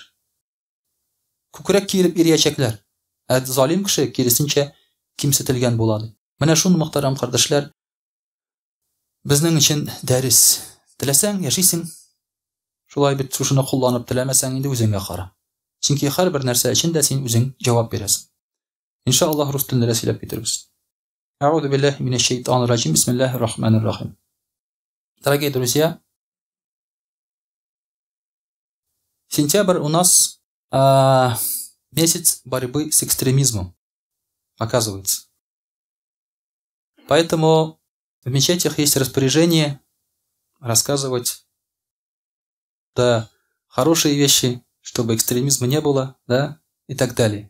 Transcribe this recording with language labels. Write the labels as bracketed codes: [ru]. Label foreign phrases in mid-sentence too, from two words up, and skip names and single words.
[tt] Күкрәк киереп ириячәкләр. Залим кеше киресенчә кимсетелгән була ди. Менә шуны, мөхтәрәм кардәшләр, безнең өчен дәрес. Теләсәң яшисең. Шулай бит, шушыны кулланып, теләмәсәң инде үзеңгә кара. Чөнки һәрбер нәрсә өчен дә син үзең җавап бирәсең. Иншаллаһ рус телендә сөйләп китербез. [ar] أعوذ بالله من الشيطان الرجيم. بسم الله الرحمن الرحيم. [ru] Дорогие друзья, сентябрь у нас месяц борьбы с экстремизмом, оказывается. Поэтому в мечетях есть распоряжение рассказывать, да, хорошие вещи, чтобы экстремизма не было, да, и так далее.